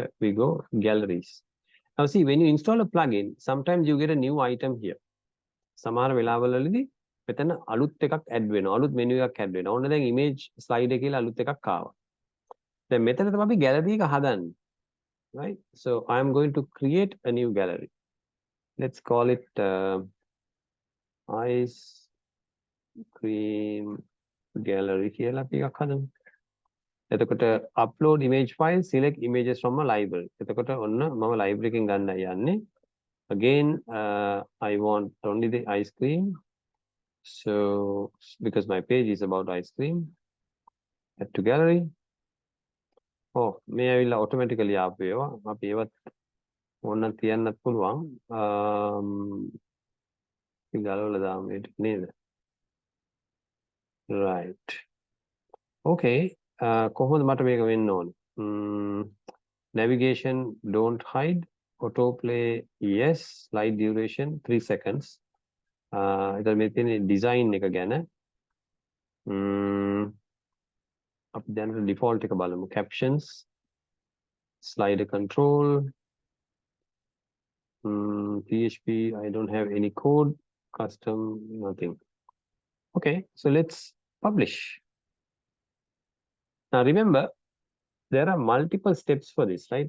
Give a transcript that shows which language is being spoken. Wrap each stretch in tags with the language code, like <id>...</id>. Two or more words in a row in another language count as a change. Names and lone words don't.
<en>we go galleries now see when you install a plugin sometimes you get a new item here</en> <si>සමහර වෙලාවවලදී මෙතන අලුත් එකක් ඇඩ් වෙනවා අලුත් මෙනු එකක් ඇඩ් වෙනවා ඕන දැන්</si> <en>image slide</en> <si>එකේ කියලා අලුත් එකක් ආවා දැන් මෙතන තමයි අපි gallery එක හදන්නේ</si> <en>right so I am going to create a new gallery let's call it ice cream gallery</en> <si>කියලා අපි එකක් හදමු එතකොට</si> <en>upload image file select images from a library</en> <si>එතකොට ඔන්න මම library එකෙන් ගන්නයි යන්නේ</si> <en>again I want only the ice cream so because my page is about ice cream add to gallery oh</en> <si>මේ ඇවිල්ලා automatically ආපු ඒවා අපි ඒවත් ඕනනම් තියන්නත් පුළුවන් ගලවලා දාමු ඒක නේද</si> <en>right okay</en> <si>කොහොමද මට මේක වෙන්න ඕනේ</si> <en>navigation don't hide autoplay yes slide duration 3 seconds</en> <si>එතන මේ තියෙන design එක ගැන අපි දැන් default එක බලමු</si> <en>captions Slider control. PHP, I don't have any code, custom, nothing. Okay, so let's publish. Now remember, there are multiple steps for this, right?</en>